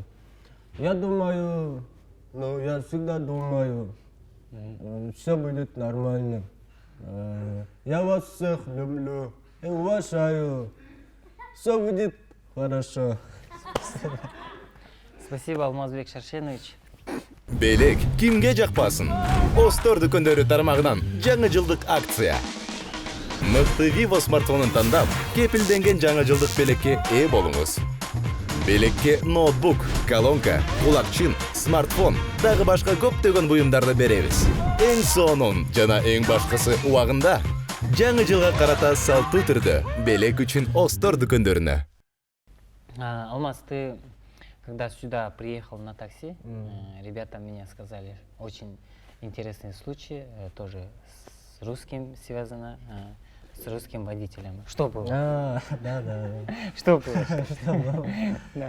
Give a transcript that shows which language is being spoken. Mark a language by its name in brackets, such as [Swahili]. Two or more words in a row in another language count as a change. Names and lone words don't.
[Russian] Я думаю, я всегда думаю, все будет нормально. Я вас всех люблю и уважаю. Все будет хорошо. Спасибо, Алмазбек Шаршенович. [Kyrgyz] Белек кимге жакпасын? Остор дүкөндөрү тармагынан жаңы жылдык акция. Мыкты Vivo смартфонун тандап, кепилденген жаңы жылдык белекке ээ болуңуз. Белекке ноутбук, колонка, кулакчын, смартфон, дагы башка көптөгөн буюмдарды беребиз. Эң сонун жана эң башкысы убагында. Жаңы жылга карата салтуу түрдө белек үчүн Остор дүкөндөрүнө. [Russian] Алмаз, ты когда сюда приехал на такси, ребята мне сказали, очень интересный случай, тоже с русским связано, с русским водителем. Что было? Да. Что было? Да.